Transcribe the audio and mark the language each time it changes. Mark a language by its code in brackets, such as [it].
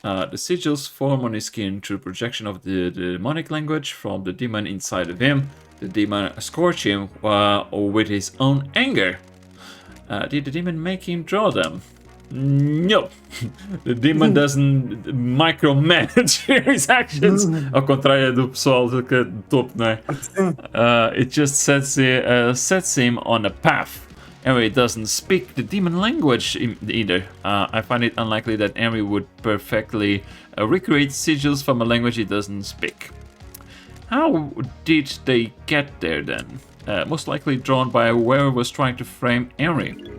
[en] The sigils form on his skin through projection of the demonic language from the demon inside of him. The demon scorch him with his own anger. Did the demon make him draw them? No. The demon doesn't micromanage his actions. [pt] Ao contrário do pessoal do topo, não é? [en] It just sets him on a path. Ari doesn't speak the demon language either. I find it unlikely that Ari would perfectly recreate sigils from a language he doesn't speak. How did they get there then? Most likely drawn by whoever was trying to frame Ari.